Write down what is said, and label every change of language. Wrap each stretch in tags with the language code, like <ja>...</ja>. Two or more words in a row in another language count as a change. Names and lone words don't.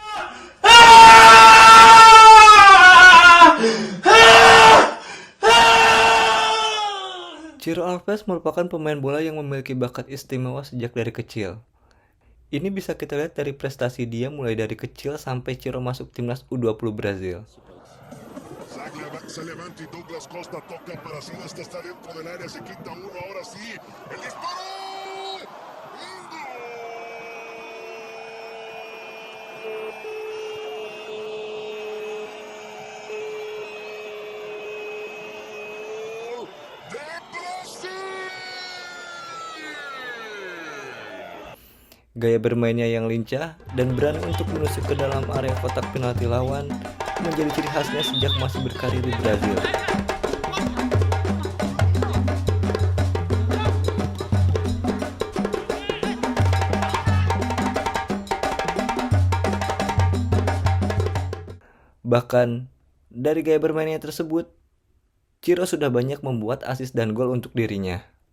<id>Ciro Alves merupakan pemain bola yang memiliki bakat istimewa sejak dari kecil. Ini bisa kita lihat dari prestasi dia mulai dari kecil sampai Ciro masuk timnas U20 Brazil.</id> <es>Se levanta y Douglas Costa toca para Silas, está dentro del área, se quita uno, ahora sí, el disparo. ¡Gol de Brasil!</es> <id>Gaya bermainnya yang lincah dan berani untuk menusuk ke dalam area kotak penalti lawan menjadi ciri khasnya sejak masih berkarir di Brazil. Bahkan, dari gaya bermainnya tersebut, Ciro sudah banyak membuat assist dan gol untuk dirinya.</id>